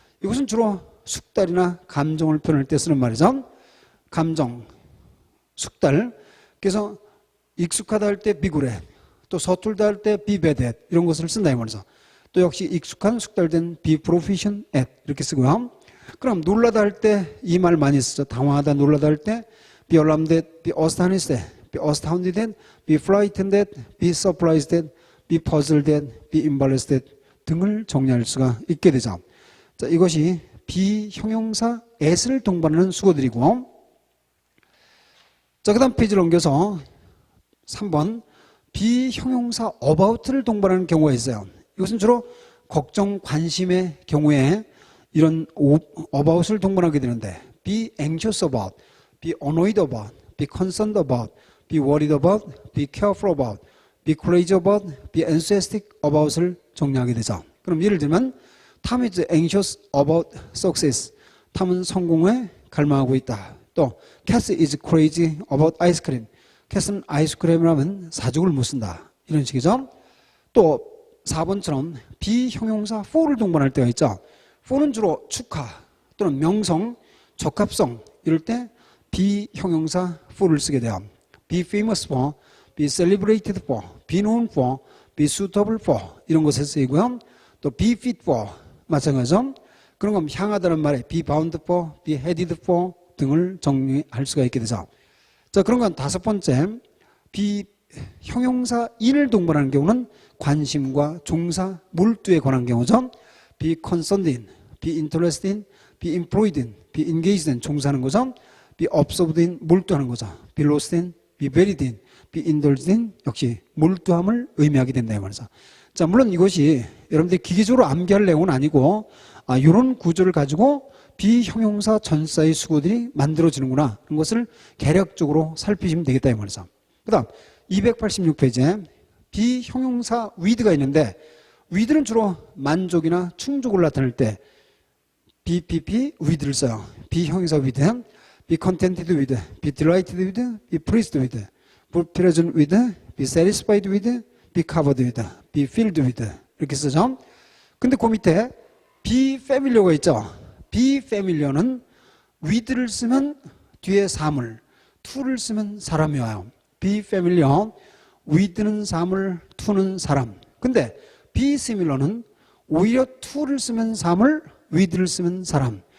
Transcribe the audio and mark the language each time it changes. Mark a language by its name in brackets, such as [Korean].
[Korean] 이것은 주로 숙달이나 감정을 표현할 때 쓰는 말이죠. 감정, 숙달. 그래서 익숙하다 할 때 be good at, 또 서툴다 할 때 be bad at 이런 것을 쓴다 이 말이죠. 또 역시 익숙한 숙달된 be proficient at 이렇게 쓰고요. 그럼 놀라다 할 때 이 말 많이 쓰죠. [English] 당황하다, 놀라다 할 때 be alarmed at, be astonished at, be astounded at, be frightened at, be surprised at, be puzzled at, be embarrassed at 등을 정리할 수가 있게 되죠. [Korean] 자, 이것이 be 형용사 at을 동반하는 수거들이고, 자, 그 다음 페이지를 넘겨서 3번 be 형용사 about를 동반하는 경우가 있어요. [English] 이것은 주로 걱정, 관심의 경우에 이런 about을 동반하게 되는데 be anxious about, be annoyed about, be concerned about, be worried about, be careful about, be crazy about, be enthusiastic about을 정리하게 되죠. 그럼 예를 들면 Tom is anxious about success. [Korean] 탐은 성공에 갈망하고 있다. [English] 또 Cass is crazy about ice cream. [Korean] 캐스는 아이스크림을 하면 사족을 못 쓴다. 이런 식이죠. 또 4번처럼 be 형용사 for를 동반할 때가 있죠. for는 주로 축하 또는 명성, 적합성 이럴 때 be 형용사 for를 쓰게 돼요. [English] be famous for, be celebrated for, be known for, be suitable for 이런 것에 쓰이고요. [Korean] 또 be fit for 마찬가지죠. 그런 건 향하다는 말에 be bound for, be headed for 등을 정리할 수가 있게 되죠. 자, 그런 건 5번째, be 형용사 in을 동반하는 경우는 관심과 종사, 몰두에 관한 경우죠. [English] be concerned in, be interested in, be employed in, be engaged in, 종사하는 거죠. be absorbed in, 몰두하는 거죠. be lost in, be buried in, be indulged in, 역시 몰두함을 의미하게 된다 이 말이죠. [Korean] 자, 물론 이것이 여러분들이 기계적으로 암기할 내용은 아니고 이런 구조를 가지고 비형용사 전사의 수거들이 만들어지는구나. 그런 것을 개략적으로 살피시면 되겠다 이 말이죠. 그 다음 286페이지에 비형용사 with가 있는데 with는 주로 만족이나 충족을 나타낼 때 BPP with를 써요. [English] 비형용사 with, be contented with, be delighted with, be pleased with, be present with, be satisfied with, be covered with, be filled with 이렇게 쓰죠. [Korean] 근데 그 밑에 be familiar가 있죠. be familiar는 with를 쓰면 뒤에 사물, to를 쓰면 사람이 와요. be familiar, with는 사물, to는 사람. 근데 be similar는 오히려 to를 쓰면 사물, with를 쓰면 사람.